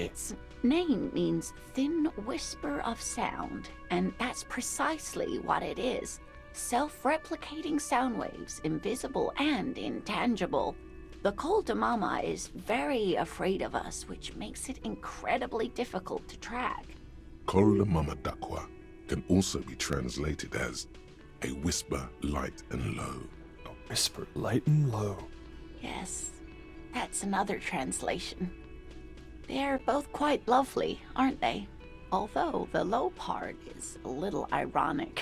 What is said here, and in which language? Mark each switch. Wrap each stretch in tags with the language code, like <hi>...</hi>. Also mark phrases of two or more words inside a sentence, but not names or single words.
<en>Its name means thin whisper of sound, and that's precisely what it is. Self-replicating sound waves, invisible and intangible. The Col de Mama is very afraid of us, which makes it incredibly difficult to track. Col de Mama d'Aqua can also be translated as a whisper light and low. A whisper light and low. Yes, that's another translation. They're both quite lovely, aren't they? Although the low part is a little ironic.</en>